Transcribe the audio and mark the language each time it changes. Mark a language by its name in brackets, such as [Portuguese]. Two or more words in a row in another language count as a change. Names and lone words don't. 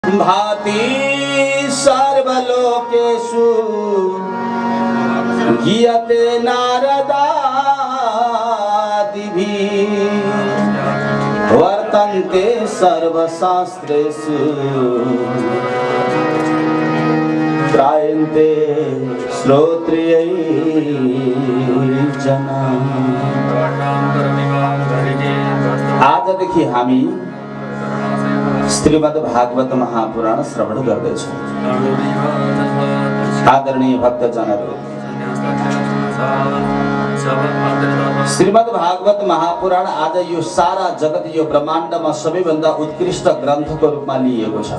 [Sanskrit] भाति सर्वलोकेषु गीयते नारदादिभिः वर्तन्ते सर्वशास्त्रेषु त्रायन्ते श्रोत्रियै जनाः। [Nepali] आजदेखि हामी श्रीमद् भागवत महापुराण श्रवण गर्दैछौँ। आदरणीय भक्तजनहरू, श्रीमद् भागवत महापुराण आज यो सारा जगत यो ब्रह्माण्डमा सबैभन्दा उत्कृष्ट ग्रन्थको रूपमा लिएको छ।